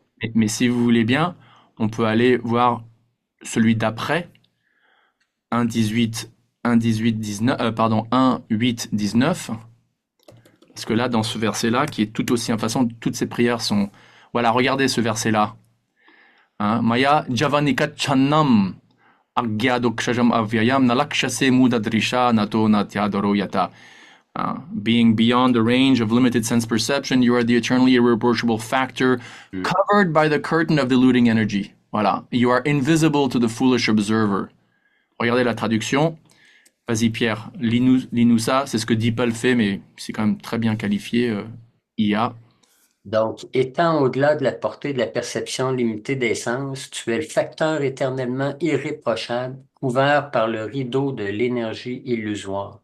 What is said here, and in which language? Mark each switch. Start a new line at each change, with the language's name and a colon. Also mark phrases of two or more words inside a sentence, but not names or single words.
French: Mais si vous voulez bien, on peut aller voir celui d'après, 1.18, 19, pardon, 1.8, 19. Parce que là, dans ce verset-là, qui est tout aussi, de toute façon, toutes ces prières sont... Voilà, regardez ce verset-là. Hein,
Sanskrit: Maya Javanika Channam Agyadokshajam Avyayam Nalakshase Mudadrisha Nato Natyadoro Yata.
English: Being beyond the range of limited sense perception, you are the eternally irreproachable factor covered by the curtain of deluding energy.
French: Voilà.
English: You are invisible to the foolish observer.
French: Regardez la traduction. Vas-y Pierre, lis-nous ça. C'est ce que Deepal fait, mais c'est quand même très bien qualifié. IA. Donc, étant au-delà de la portée de la perception limitée des sens, tu es le facteur éternellement irréprochable, couvert par le rideau de l'énergie illusoire.